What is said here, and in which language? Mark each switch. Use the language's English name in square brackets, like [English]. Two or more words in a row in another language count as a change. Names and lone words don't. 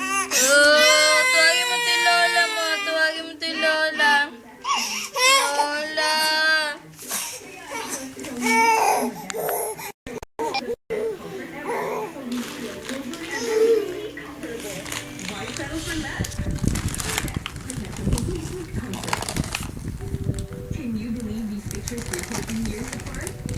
[Iloko] Tuwagin mo ti Lola mo. Tuwagin mo ti Lola. Lola. [English] Can you believe these pictures were taken years apart?